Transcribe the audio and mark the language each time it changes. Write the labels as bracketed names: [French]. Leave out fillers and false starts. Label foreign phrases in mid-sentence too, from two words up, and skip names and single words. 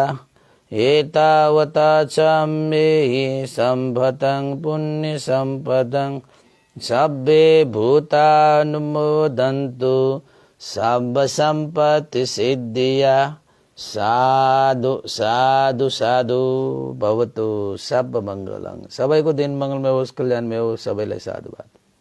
[Pali] एतावता साम्येहि सम्भतं पुण्य सम्पदं सब्बे भूतानुमोदन्तु सम्म सम्पत्ति सिद्धिया। साधु साधु साधु भवतु सब मंगलं। [Nepali] सबैको दिन मंगलमय होस्, कल्याणमय होस्। सबैलाई साधुवाद।